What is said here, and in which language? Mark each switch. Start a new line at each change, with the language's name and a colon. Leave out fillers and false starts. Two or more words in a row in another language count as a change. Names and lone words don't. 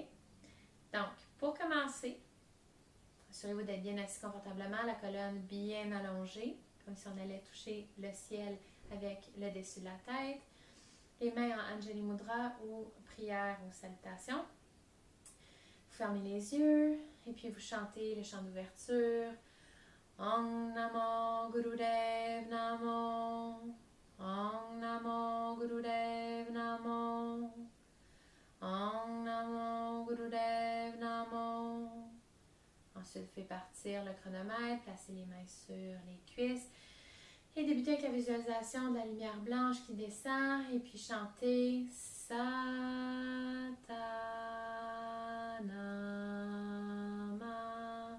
French: Donc, pour commencer, assurez-vous d'être bien assis confortablement, la colonne bien allongée, comme si on allait toucher le ciel avec le dessus de la tête. Les mains en Anjali Mudra ou prière ou salutation. Vous fermez les yeux et puis vous chantez le chant d'ouverture.
Sanskrit: Om Namo Gurudev Namo. Om Namo Gurudev Namo. Om Namo Gurudev Namo.
French: Ensuite, faites partir le chronomètre, placez les mains sur les cuisses. Et débutez avec la visualisation de la lumière blanche qui descend et puis chantez
Sanskrit: Sa Ta Na Ma.